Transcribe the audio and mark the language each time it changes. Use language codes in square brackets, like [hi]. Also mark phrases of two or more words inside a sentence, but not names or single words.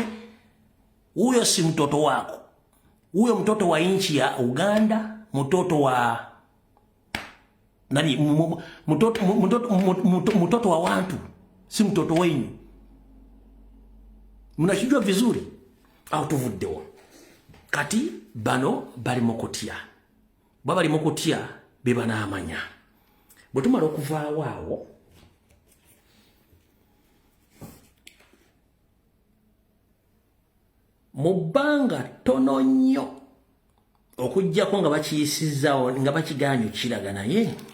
[sw] Huyo si mtoto wako. Huyo mtoto wa nchi ya Uganda, mtoto wa nani, mtoto wa watu, si mtoto wenu. Mnashijua vizuri au tuvuddewo. [lg] Kati bano bali mokotia. Bali mokotia beba na amanya. Bwetumala okuvaawo awo mu bbanga ttono nnyo okuggyako nga bakiyisizzawo nga bakiganyukiraga naye